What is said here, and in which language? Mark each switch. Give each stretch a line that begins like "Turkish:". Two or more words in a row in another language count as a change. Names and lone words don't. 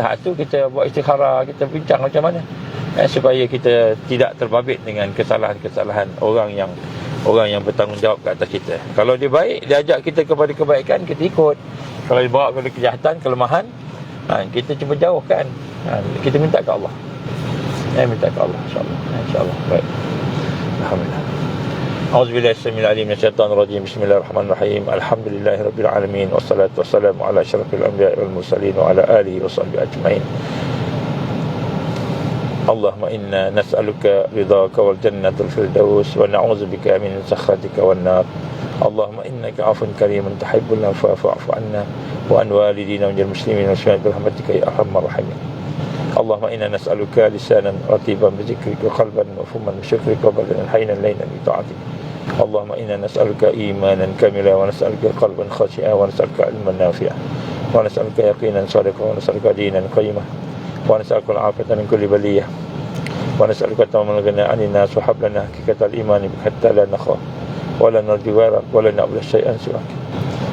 Malay: Hak tu kita buat istikharah, kita bincang macam mana supaya kita tidak terbabit dengan kesalahan-kesalahan orang yang bertanggungjawab ke atas kita. Kalau dia baik, dia ajak kita kepada kebaikan, kita ikut. Kalau dia bawa kepada kejahatan, kelemahan, kita cuba jauhkan. Kita minta ke Allah. Minta ke Allah, insya-Allah. Baik. Alhamdulillah.
Arabic: أعوذ بالله السميع العليم من الشيطان الرجيم. بسم الله الرحمن الرحيم. الحمد لله رب العالمين والصلاة والسلام على أشرف الأنبياء والمرسلين وعلى آله وصحبه أجمعين. اللهم إنا نسألك رضاك والجنة الفردوس ونعوذ بك من سخطك والنار. اللهم إنك عفو كريم تحب العفو فاعف عنا وعن والدينا والمسلمين واشفعنا برحمتك يا أرحم الراحمين. اللهم إنا نسألك لسانا رطبا بذكرك، قلبا مفهوما بشكرك، وبدنا حيا لينا بطاعتك. اللهم إنا نسألك إيمانا كاملا ونسألك قلبا خاشعا ونسألك علما نافعا ونسألك يقينا صادقا ونسألك دينا قيما ونسألك العافية من كل بلية ونسألك تمام الغنى عن الناس وهب لنا حقيقة الإيمان حتى لا نخاف ولا نرجو غيرك ولا نعبد شيئا سواك.